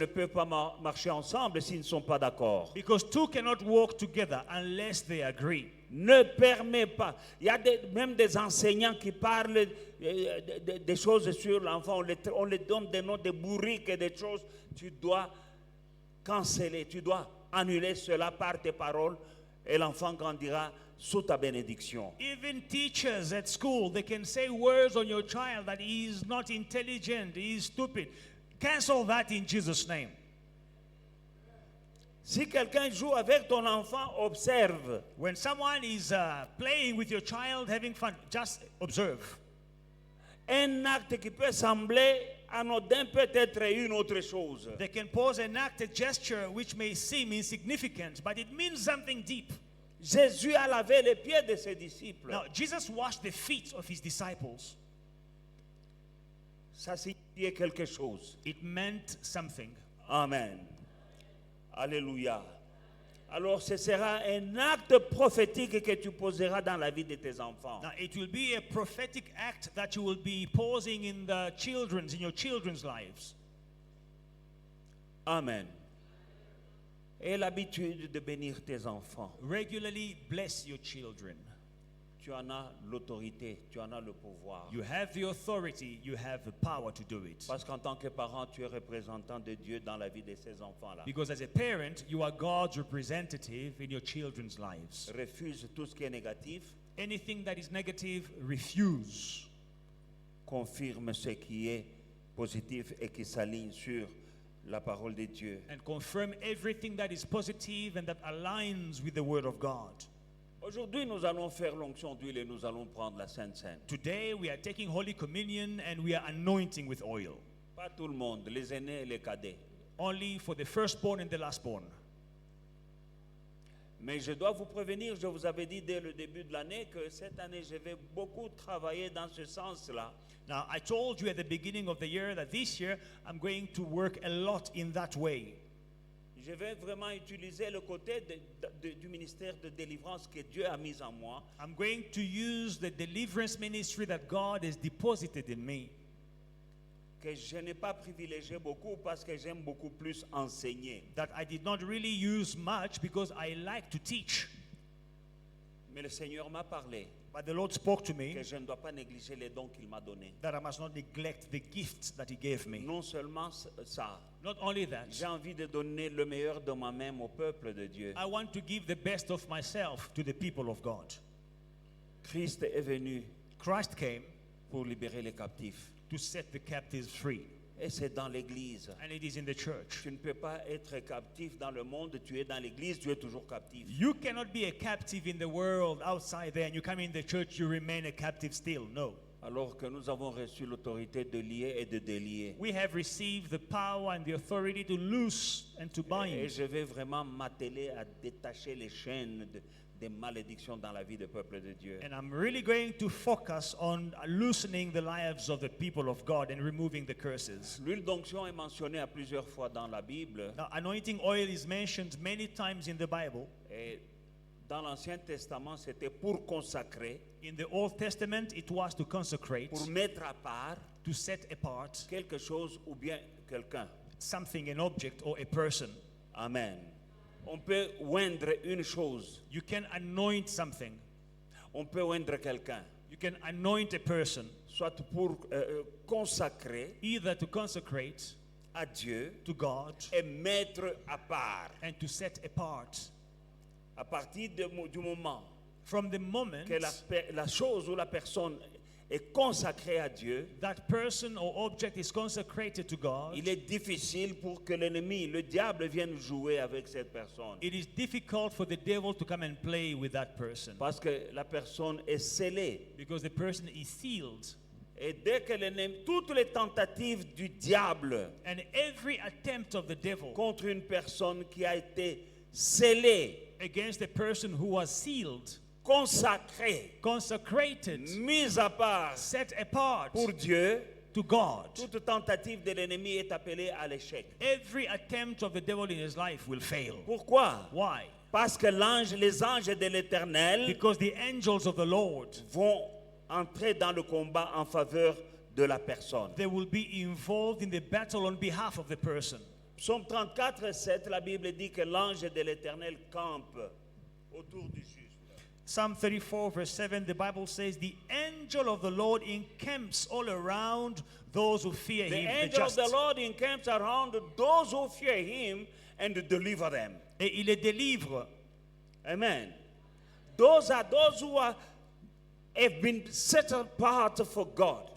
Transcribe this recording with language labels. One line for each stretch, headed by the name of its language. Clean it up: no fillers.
French: ne peuvent pas marcher ensemble s'ils ne sont pas d'accord.
English: Because two cannot walk together unless they agree.
French: Ne permet pas. Il y a même des enseignants qui parlent des choses sur l'enfant. On les donne des noms de bourriques et des choses. Tu dois canceller, tu dois annuler cela par tes paroles et l'enfant grandira sous ta bénédiction.
English: Even teachers at school, they can say words on your child that he is not intelligent, he is stupid. Cancel that in Jesus' name.
French: Si quelqu'un joue avec ton enfant, observe.
English: When someone is playing with your child, having fun, just observe.
French: Un acte qui peut sembler anodin peut être une autre chose.
English: They can pose an act, a gesture which may seem insignificant, but it means something deep.
French: Jésus a lavé les pieds de ses disciples.
English: Now, Jesus washed the feet of his disciples.
French: Ça signifiait quelque chose.
English: It meant something. Amen. Alléluia.
French: Alors ce sera un acte prophétique que tu poseras dans la vie de tes enfants.
English: Now, it will be a prophetic act that you will be posing in your children's lives. Amen.
French: Aie l'habitude de bénir tes enfants.
English: Regularly bless your children.
French: Tu en as l'autorité, tu en as le pouvoir.
English: You have the authority, you have the power to do it.
French: Parce qu'en tant que parent, tu es représentant de Dieu dans la vie de ces enfants-là.
English: Because as a parent, you are God's representative in your children's lives.
French: Refuse tout ce qui est négatif,
English: Anything that is negative, refuse.
French: confirme ce qui est positif et qui s'aligne sur la parole de Dieu.
English: And confirm everything that is positive and that aligns with the Word of God.
French: Aujourd'hui, nous allons faire l'onction d'huile et nous allons prendre la Sainte Seine.
English: Today, we are taking Holy Communion and we are anointing with oil.
French: Pas tout le monde, les aînés et les cadets.
English: Only for the firstborn and the lastborn.
French: Mais je dois vous prévenir, je vous avais dit dès le début de l'année que cette année, je vais beaucoup travailler dans ce sens-là.
English: Now, I told you at the beginning of the year that this year I'm going to work a lot in that way.
French: Je vais vraiment utiliser le côté du ministère de délivrance que Dieu a mis en moi.
English: I'm going to use the deliverance ministry that God has deposited in me.
French: Que je n'ai pas privilégié beaucoup parce que j'aime beaucoup plus enseigner.
English: That I did not really use much because I like to teach.
French: Mais le Seigneur m'a parlé
English: But the Lord spoke to me
French: que je ne dois pas négliger les dons qu'il m'a donnés.
English: that I must not neglect the gifts that He gave me.
French: Non seulement ça,
English: Not only that,
French: j'ai envie de donner le meilleur de moi-même au peuple de Dieu.
English: I want to give the best of myself to the people of God.
French: Christ est venu
English: Christ came
French: pour libérer les captifs.
English: to set the captives free,
French: Et c'est dans l'église.
English: and it is in the church.
French: Tu ne peux pas être captif dans le monde, tu es dans l'église, tu es toujours captif.
English: You cannot be a captive in the world outside there, and you come in the church, you remain a captive still. No.
French: Alors que nous avons reçu l'autorité de lier et de délier.
English: We have received the power and the authority to loose and to
French: Et
English: bind.
French: je vais vraiment m'atteler à détacher les chaînes des malédictions dans la vie du peuple de Dieu.
English: And I'm really going to focus on loosening the lives of the people of God and removing the curses.
French: L'huile d'onction est mentionnée à plusieurs fois dans la Bible.
English: Now, anointing oil is mentioned many times in the Bible.
French: Et Dans l'Ancien Testament, c'était pour consacrer,
English: In the Old Testament, it was to consecrate,
French: pour mettre à part
English: to set apart
French: quelque chose ou bien quelqu'un.
English: something, an object, or a person. Amen.
French: On peut oindre une chose.
English: You can anoint something.
French: On peut oindre quelqu'un.
English: You can anoint a person,
French: Soit pour consacrer
English: either to consecrate
French: à Dieu
English: to God
French: et mettre à part.
English: and to set apart.
French: À partir du moment
English: From the moment
French: que la chose ou la personne est consacrée à Dieu,
English: that person or object is consecrated to God,
French: il est difficile pour que l'ennemi, le diable, vienne jouer avec cette personne.
English: it is difficult for the devil to come and play with that person
French: Parce que la personne est scellée.
English: because the person is sealed.
French: Et dès que l'ennemi, toutes les tentatives du diable
English: And every attempt of the devil
French: contre une personne qui a été scellée,
English: against a person who was sealed,
French: consacrée,
English: consecrated,
French: mise à part
English: set apart
French: pour Dieu,
English: to God,
French: toute tentative de l'ennemi est appelée à l'échec.
English: every attempt of the devil in his life will fail.
French: Pourquoi?
English: Why?
French: Parce que les anges de l'Éternel
English: Because the angels of the Lord,
French: vont entrer dans le combat en faveur de la personne.
English: they will be involved in the battle on behalf of the person.
French: Psaume 34, 7, la Bible dit que l'ange de l'Éternel campe autour du juste.
English: Psalm 34 verse 7, the Bible says, the angel of the Lord encamps all around those who fear The him, the angel of just. the Lord encamps around those who fear him and deliver them.
French: Et il les délivre. Amen.
English: Those are those who have been set apart for God.